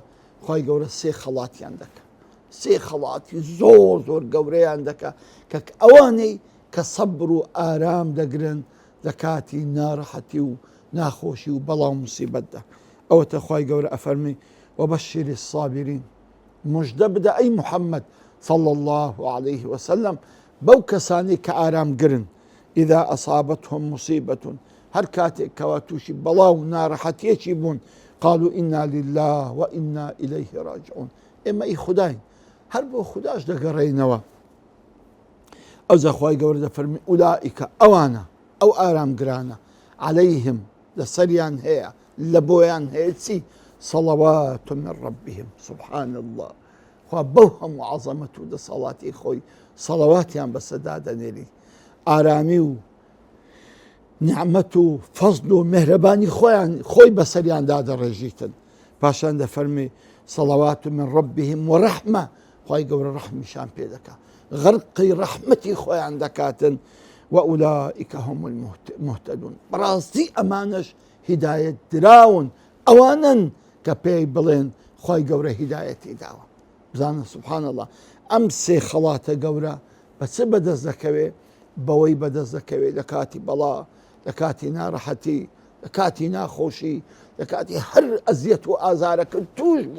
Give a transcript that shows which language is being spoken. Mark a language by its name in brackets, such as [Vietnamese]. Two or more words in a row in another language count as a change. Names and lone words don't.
[Central Kurdish] خوای گەورە سێ خەڵاتیان دەکا، سێ خەڵاتی زۆر زۆر گەورەیان دەکا کە ئەوانەی کە سەبر و ئارام دەگرن لە کاتی ناڕەحەتی و ناخۆشی و بەڵاو موسیبەتدا. ئەوەتە خوای گەورە ئەفەرمی [Arabic] وبەشری الصابرین، [Central Kurdish] موژدە بدە ئەی محەممەد [Arabic] صلى الله عليه وسلم [Central Kurdish] بەو کەسانی کە ئارام گرن [Arabic] ئیذا ئەصابەتهم مصیبەة، [Central Kurdish] هەر کاتێک کەوا تووشی بەڵاو ناڕەحەتیەکی بوون [Arabic] قالوا إنا لله وإنا إليه راجعون. [Central Kurdish] ئێمە ئەی خوداین، هەر بۆ خوداش دەگەڕێینەوە. ئەو زەخوای گەورە دەفەرمی ئولائیکە ئەوانە، ئەو ئارامگرانە عەلەیهم لەسەریان هەیە، لە بۆیان هەیە چی؟ [Arabic] صەڵەوات من ربهم. سبحان الله. [Central Kurdish] خوا بەو هەموو عەزەمەت و دەسەڵاتی خۆی سەڵەواتیان بەسەدا دەنێری، ئارامی و نعمەت و فەزل و مهرەبانی خۆی بەسەریاندا دەڕێژیتن. پاشان دەفەرمێ [Arabic] سەڵەوات من ڕەبیهم وەڕەحمە، [Central Kurdish] خی گەورە ڕەحمیشان پێ دەکا، غەرقی ڕەحمەتی خۆیان دەکاتن. [Arabic] وأولئك هم المهتدون، [Central Kurdish] بەڕاستی ئەمانش هیدایەت دراون، ئەوانن کە پێی بڵێن خی گەورە هیدایەتی داوە. بزانە [Arabic] سبحان الله، [Central Kurdish] ئەم سێ خەڵاتە گەورە بە چ بەدەست دەکەوێ؟ بەوەی بەدەست دەکەوێت لە کاتی بەڵا، لە کاتی ناڕەحەتی، لە کاتی ناخۆشی، لە کاتی هەر ئەزیەت و ئازارەکە توش بوو.